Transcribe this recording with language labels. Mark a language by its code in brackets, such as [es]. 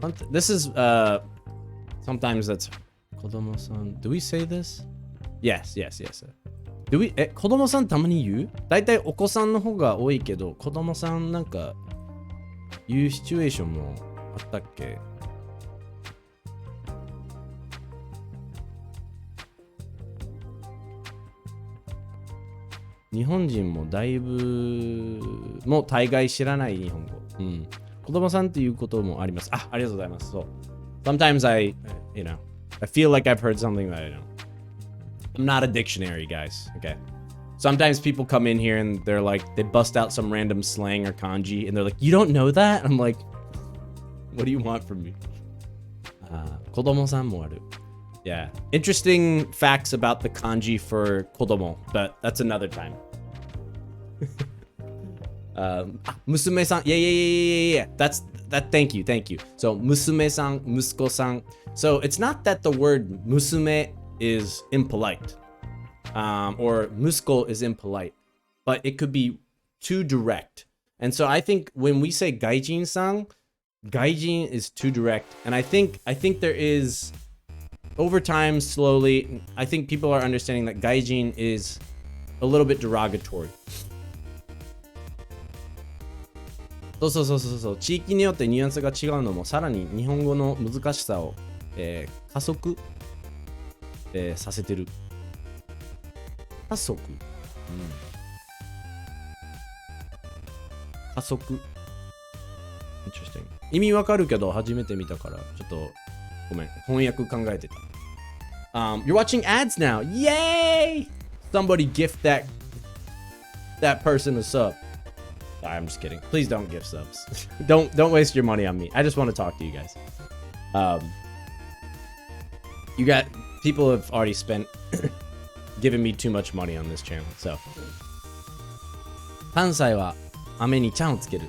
[en] This is sometimes that's Kodomo-san. Do we say this? Yes. Do we [ja] 子供さんたまに言う？だいたいお子さんの方が多いけど、子供さんなんか言うシチュエーションもあったっけ？日本人もだいぶもう大概知らない日本語。うん。子供さんっていうこともあります。ありがとうございます。そう。 [en] Sometimes I feel like I've heard something that I don't. I'm not a dictionary, guys. Okay. Sometimes people come in here and they're like, they bust out some random slang or kanji and they're like, you don't know that? I'm like, what do you want from me? [ja] Kodomo-san mo aru. [en] Yeah. Interesting facts about the kanji for kodomo, but that's another time. Musume-san. Yeah. Thank you. So, musume-san, musuko-san. So, it's not that the word musume is impolite, or musuko is impolite, but it could be too direct. And so I think when we say gaijin-san, gaijin is too direct. And I think there is, over time, slowly, I think people are understanding that gaijin is a little bit derogatory. [ja] そう。地域によってニュアンスが違うのも、さらに日本語の難しさを、加速させてる。加速。加速。Interesting。意味わかるけど初めて見たからちょっとごめん。翻訳考えてた。 [en] You're watching ads now. Yay! Somebody gift that person a sub. I'm just kidding. Please don't gift subs. don't waste your money on me. I just want to talk to you guys. You got people have already spent giving me too much money on this channel. [ja] So 関西は飴にちゃんをつける。